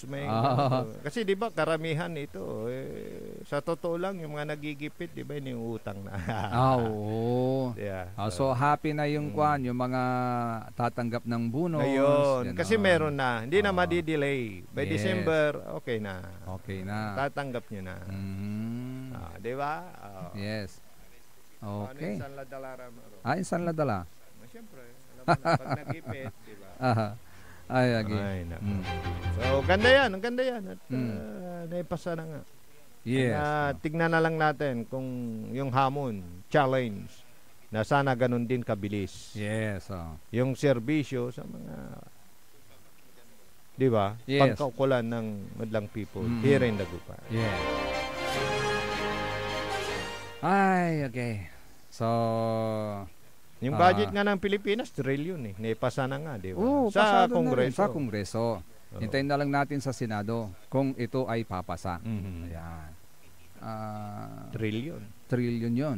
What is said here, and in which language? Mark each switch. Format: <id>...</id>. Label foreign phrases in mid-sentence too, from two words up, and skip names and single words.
<tl>Kasi di ba karamihan ito, sa totoo lang, yung mga nagigipit, di ba, yung utang na. So happy na yung yung mga tatanggap ng bonus. Ayun. Kasi meron na. Hindi na madi-delay.</tl> <en>By December,</en> <tl>okay na. Tatanggap nyo na. Di ba? Yes. Okay. Insan ladala. Insan ladala. Siyempre, alam mo na, pag nagipit, di ba? So, ganda yan. At naipasa na nga. Yes. Tignan na lang natin kung yung hamon, challenge, na sana ganun din kabilis. Yes. Yung serbisyo sa mga, di ba? Pagkaukulan ng madlang</tl> <en>people here in Dagupan.</en> <tl>Yeah. Ay, okay. So, yung budget nga ng Pilipinas, trillion eh. Naipasa na nga, di ba? Sa Sa Kongreso. Sa Kongreso. Hintayin na lang natin sa Senado kung ito ay papasa. Ayan. Trillion yun.</tl>